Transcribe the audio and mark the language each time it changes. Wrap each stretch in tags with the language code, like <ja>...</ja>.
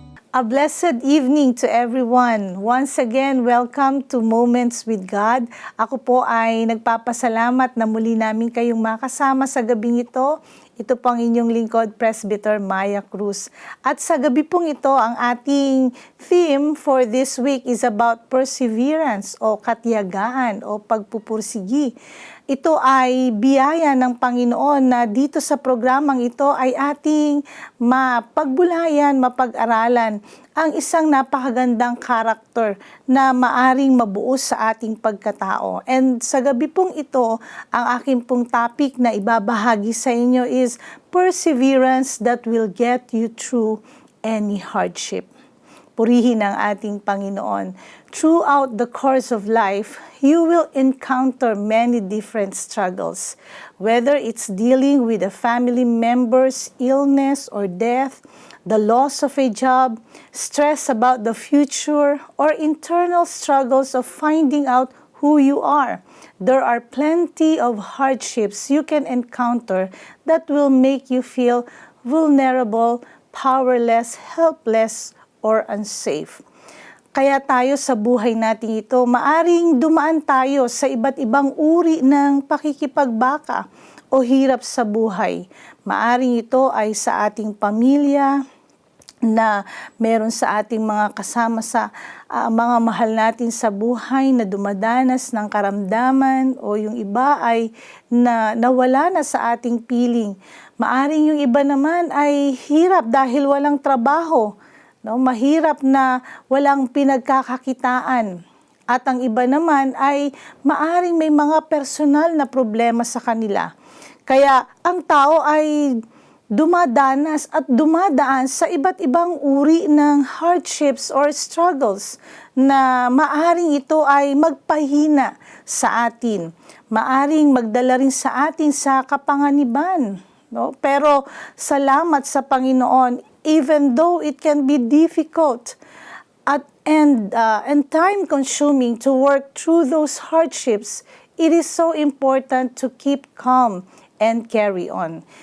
<en>A blessed evening to everyone. Once again, welcome to Moments with God.</en> <tl>Ako po ay nagpapasalamat na muli namin kayong makasama sa gabing ito. Ito po ang inyong lingkod, Presbyter Maya Cruz. At sa gabi pong ito, ang ating</tl> <en>theme for this week is about perseverance</en> <tl>o katiyagaan o pagpupursigi. Ito ay biyaya ng Panginoon na dito sa programang ito ay ating mapagbulayan, mapag-aralan ang isang napakagandang karakter na maaring mabuo sa ating pagkatao. And sa gabi pong ito, ang aking pong topic na ibabahagi sa inyo</tl> <en>is perseverance that will get you through any hardship.</en> <tl>Purihin ang ating Panginoon.</tl> <en>Throughout the course of life, you will encounter many different struggles, whether it's dealing with a family member's illness or death, the loss of a job, stress about the future, or internal struggles of finding out who you are. There are plenty of hardships you can encounter that will make you feel vulnerable, powerless, helpless, or unsafe.</en> <tl>Kaya tayo sa buhay natin ito, maaring dumaan tayo sa iba't ibang uri ng pakikipagbaka o hirap sa buhay. Maaring ito ay sa ating pamilya, na meron sa ating mga kasama sa mga mahal natin sa buhay na dumadanas ng karamdaman o yung iba ay nawala na sa ating piling. Maaring yung iba naman ay hirap dahil walang trabaho. No, mahirap na walang pinagkakakitaan. At ang iba naman ay maaring may mga personal na problema sa kanila. Kaya ang tao ay dumadanas at dumadaan sa iba't ibang uri ng</tl> <en>hardships or struggles</en> <tl>na maaring ito ay magpahina sa atin. Maaring magdala rin sa atin sa kapanganiban. No? Pero salamat sa Panginoon,</tl> <en>even though it can be difficult and time-consuming to work through those hardships, it is so important to keep calm and carry on.</en>